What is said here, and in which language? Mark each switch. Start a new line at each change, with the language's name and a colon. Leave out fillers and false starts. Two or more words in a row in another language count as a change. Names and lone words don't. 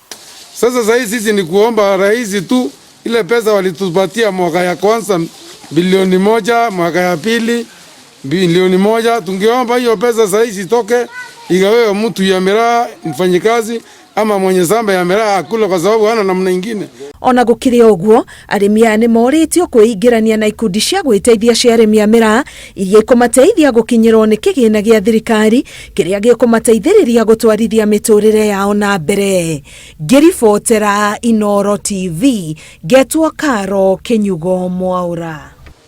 Swahili: Sasa sisi ni kuomba rais tu ile pesa walitupatia mwaka ya kwanza bilioni 1, mwaka ya pili bilioni 1, tungeomba hiyo pesa sasa itoke igawewe mtu ya miraa mfanyikazi ama mwenye samba ya miraa akula, kwa sababu hana namna nyingine.
Kikuyu: Ona gukiri oguo, arimi aya ni moritio kwĩingĩrania na ikundi cia gwĩteithia cia arimi a miraa iria ikumateithia gukinyirwo ni kigina gia thirikari kiria gikumateithĩrĩria gutwarithia miturire yao na mbere. Ngiribotera Inooro TV, Getwo Karo Kinyugo Mwaura.